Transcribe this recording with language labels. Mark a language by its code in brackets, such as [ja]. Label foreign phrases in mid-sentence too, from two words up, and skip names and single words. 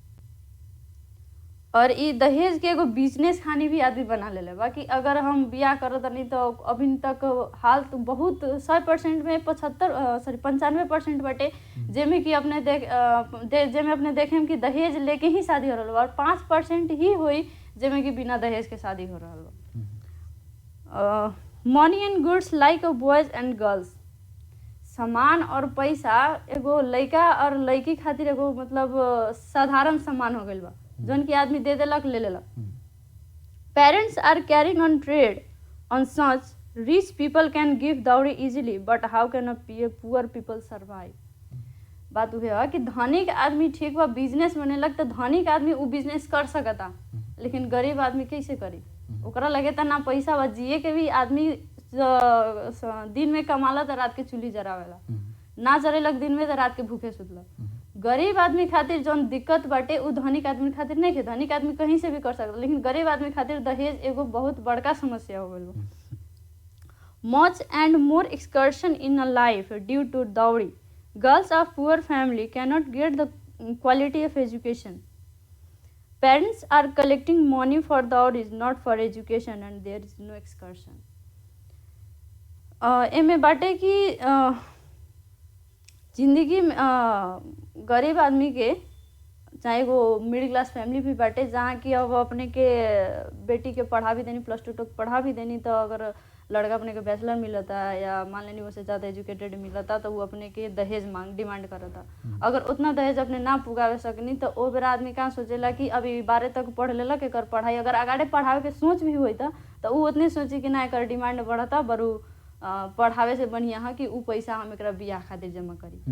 [bho] और ई दहेज के एगो बिजनेस खानी भी आदमी बना लेले बा कि अगर हम बियाह करत नहीं तो अभी तक हाल तो बहुत 100% में 95% बाटे जेमे कि अपने जेमे अपने देखेम कि दहेज लेके ही शादी हो रहल बा, और 5% ही होई जेमे कि बिना दहेज के शादी हो रहल बा। [en] money and goods like boys and girls, [bho] सामान और पैसा एगो लड़का और लड़की खातिर एगो मतलब साधारण सामान हो गइल बा, जौन की आदमी दे देलक ले लेलक। [en] parents are carrying on trade on such rich people can give dowry easily but how can a poor people survive. [bho] बात उहे है कि धनिक आदमी ठीक बा बिजनेस बनेलक तो धनिक आदमी उ बिजनेस कर सकता, लेकिन गरीब आदमी कैसे करी? ओकरा लगे त ना पैसा बा, जिए के भी आदमी दिन में कमाला तो रात के चूल्ही जरावेला, ना जरेलक दिन में तो रात के भूखे सुतलक। गरीब आदमी खातिर जौन दिक्कत बाटे उ धनिक आदमी खातिर नहीं है। धनिक आदमी कहीं से भी कर सकता, लेकिन गरीब आदमी खातिर दहेज एगो बहुत बड़का समस्या हो गइल बा। [en] much and more excursion in a life due to dowry, girls of poor family cannot get the quality of education, parents are collecting money for dowries not for education and there is no excursion. [bho] एमे बाटे कि जिंदगी में गरीब आदमी के चाहे वो [en] middle class family [bho] भी बाटे जहाँ कि अब अपने के बेटी के पढ़ा भी देनी, +2 तक पढ़ा भी देनी, तो अगर लड़का अपने के बैचलर मिलता या मान लेनी उससे ज़्यादा एजुकेटेड मिलता तो वो अपने के दहेज डिमांड करता। अगर उतना दहेज अपने ना पुगावे सकनी तो ओ बेरा आदमी कहाँ सोचेला कि अभी 12 तक पढ़ लेलक, एकर पढ़ाई अगर आगे पढ़ावे के सोच भी होता तो वो उतने सोची कि ना एकर डिमांड बढ़ता, बरू पढ़ावे से बढ़िया है कि उ पैसा हम एकरा बियाह खातिर जमा करी।